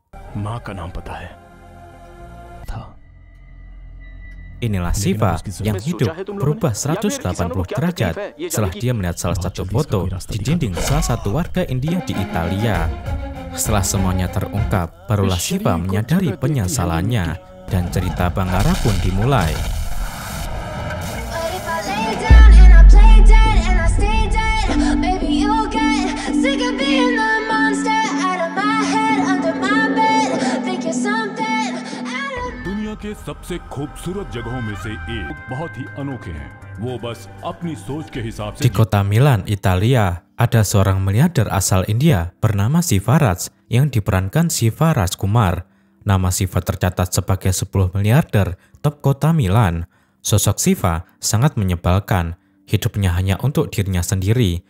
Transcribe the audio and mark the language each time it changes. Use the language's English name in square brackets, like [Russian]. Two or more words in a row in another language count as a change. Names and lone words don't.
[Indonesian] Inilah Siva yang hidup berubah 180 derajat setelah dia melihat salah satu foto di dinding salah satu warga India di Italia. Setelah semuanya terungkap, barulah Siva menyadari penyesalannya dan cerita Banggara pun dimulai. [Hindi] दुनिया के सबसे खूबसूरत जगहों में से एक बहुत ही अनोखे हैं वो बस अपनी सोच के हिसाब से [Indonesian] Di kota Milan, Italia, ada seorang miliarder asal India bernama Siva Raj yang diperankan Siva Rajkumar. Nama Siva tercatat sebagai 10 miliarder top kota Milan. Sosok Siva sangat menyebalkan. Hidupnya hanya untuk dirinya sendiri.